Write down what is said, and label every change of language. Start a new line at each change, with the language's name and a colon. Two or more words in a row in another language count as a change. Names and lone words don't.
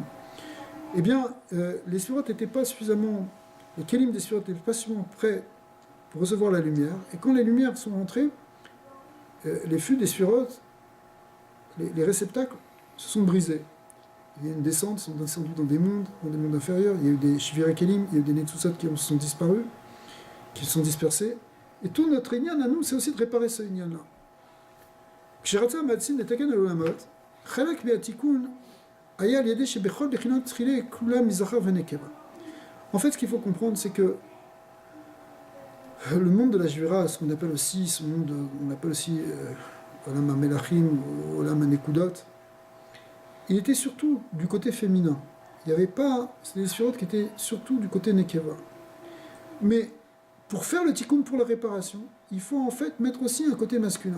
French: Eh bien, les Shvirat n'étaient pas suffisamment, les Kelim des Shvirat n'étaient pas suffisamment prêts pour recevoir la lumière, et quand les lumières sont entrées, les fûts des sphirotes, les réceptacles, se sont brisés. il y a une descente, ils sont descendus dans des mondes inférieurs. Il y a eu des
Hebrew: שבירה כלים,
French: il y a eu des Netsusot qui sont disparus, qui sont dispersés. Et tout notre Inyan à nous, c'est aussi de réparer ce Inyan-là.
Hebrew: כשרצה מאציל נתקן העולמות, חלק בתיקון, היה ליעד שבכל בחינות תחילה כולה מזכר ונקבה.
French: En fait, ce qu'il faut comprendre, c'est que le monde de la Shvira, ce qu'on appelle aussi,
Hebrew: עולם המלכים, עולם הנקודות,
French: il était surtout du côté féminin. Il n'y avait pas... C'est des sphirotes qui étaient surtout du côté Nekeva. Mais pour faire le tikkun, pour la réparation, il faut en fait mettre aussi un côté masculin.